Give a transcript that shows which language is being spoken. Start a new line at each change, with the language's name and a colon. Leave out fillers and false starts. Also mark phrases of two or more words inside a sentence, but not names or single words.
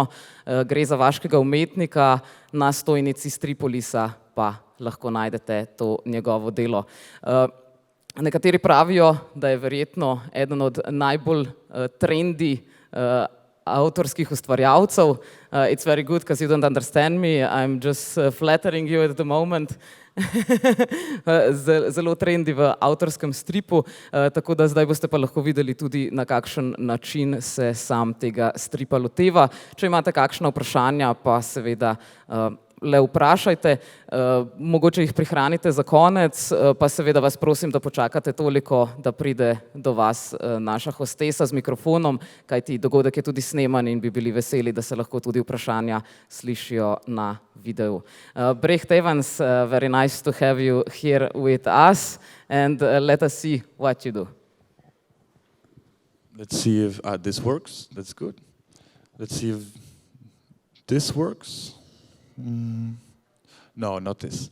Slovenian: Gre za vaškega umetnika, na stojnici Stripolisa pa lahko najdete to njegovo delo. Nekateri pravijo, da je verjetno eden od najbolj trendi avtorskih ustvarjalcev.
English: It's very good, because you don't understand me, I'm just flattering you at the moment.
Slovenian: Zelo trendi v avtorskem stripu, tako da zdaj boste pa lahko videli tudi, na kakšen način se sam tega stripa loteva. Če imate kakšna vprašanja, pa seveda le vprašajte, mogoče jih prihranite za konec, pa seveda vas prosim, da počakate toliko, da pride do vas naša hostesa z mikrofonom, kajti dogodek je tudi sneman in bi bili veseli, da se lahko tudi vprašanja slišijo na videu.
English: Brecht Evens, very nice to have you here with us, and let us see what you do. Let's see if this works. That's good. Let's see if this works. No, not this.